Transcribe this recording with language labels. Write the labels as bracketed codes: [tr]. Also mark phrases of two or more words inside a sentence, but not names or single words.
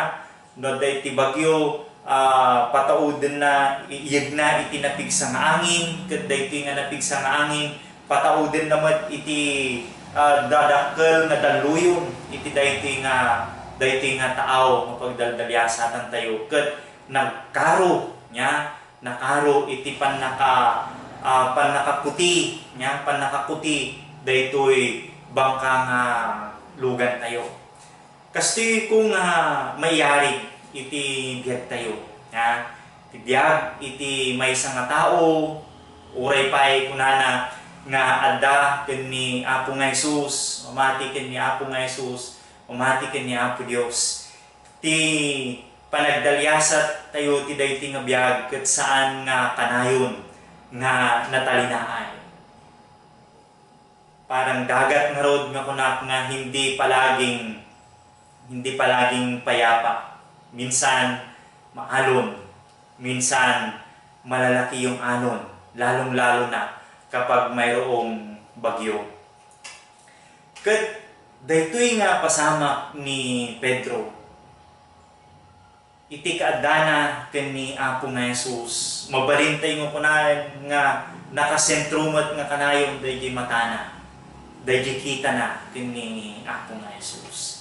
[ilo] patauden na iyegna iti napigsa nga angin, ket daytoy nga napigsa nga angin patauden namat iti dadakkel nga daluyon iti daytoy nga taaw nga pagdaldalyasatan tayo, ket nagkaro iti panakakuti daytoy bangka nga lugan tayo. [tl] Kasi kung [ilo] mayari iti biyag tayo, iti biyag iti maysa nga tao, uray pay kunana nga adda ken ni Apo nga Jesus, umati ken ni Apo nga Jesus, umati ken ni Apo Dios. Ti panagdalyasat tayo ti dayti nga biyag ket saan nga kanayon nga natalinaay. Parang dagat nga rod nga kunak nga [tl] hindi palaging payapa. Minsan maalon, minsan malalaki yung alon, lalong-lalo na kapag mayroong bagyo. [ilo] Ket daytoy nga pasama ni Pedro, iti kaadana ken ni Apo nga Jesus, mabalintay nga kunahan nga nakasentrumat nga kanayon dayjay matana, dayjay kita na ken ni Apo nga Jesus.